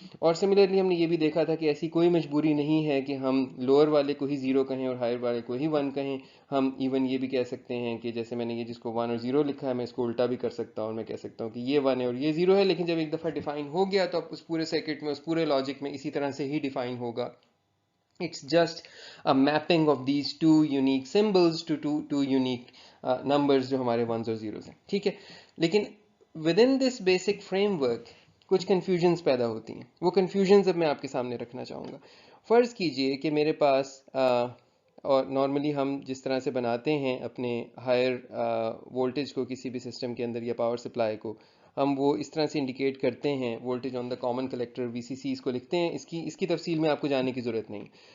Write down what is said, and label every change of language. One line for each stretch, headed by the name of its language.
Hindi: और सिमिलरली हमने ये भी देखा था कि ऐसी कोई मजबूरी नहीं है कि हम लोअर वाले को ही ज़ीरो कहें और हायर वाले को ही वन कहें। हम इवन ये भी कह सकते हैं कि जैसे मैंने ये जिसको वन और ज़ीरो लिखा है, मैं इसको उल्टा भी कर सकता हूँ। मैं कह सकता हूँ कि ये वन है और ये ज़ीरो है, लेकिन जब एक दफ़ा डिफाइन हो गया तो अब उस पूरे सर्किट में, उस पूरे लॉजिक में इसी तरह से ही डिफाइन होगा।
English: It's just a mapping of these two unique symbols to two unique numbers
Hindi: जो हमारे ones और zeros हैं, ठीक है। लेकिन
English: within this basic framework
Hindi: कुछ confusions पैदा होती हैं। वो confusions अब मैं आपके सामने रखना चाहूँगा। फ़र्ज़ कीजिए कि मेरे पास और नॉर्मली हम जिस तरह से बनाते हैं अपने हायर वोल्टेज को किसी भी सिस्टम के अंदर या पावर सप्लाई को, हम वो इस तरह से इंडिकेट करते हैं,
English: voltage on the common collector
Hindi: VCC इसको लिखते हैं। इसकी तफसील में आपको जाने की ज़रूरत नहीं।